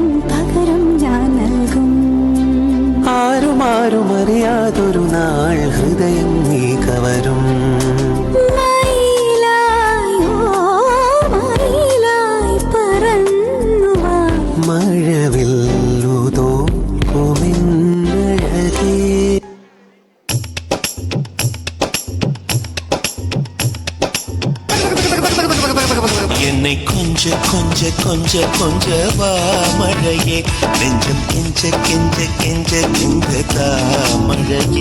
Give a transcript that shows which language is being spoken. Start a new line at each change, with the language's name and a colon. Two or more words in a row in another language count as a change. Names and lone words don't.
Malayalam: ആരും അറിയാതൊരു നാൾ ഹൃദയം നീ കവരും മഴവില്ലു തോൽക്കുമെന്നഴകേ
Tamil: என்னை கொஞ்ச கொஞ்ச கொஞ்ச கொஞ்ச வா மழையே நெஞ்சம் கெஞ்ச கெஞ்ச கெஞ்ச கெஞ்ச தா மழையே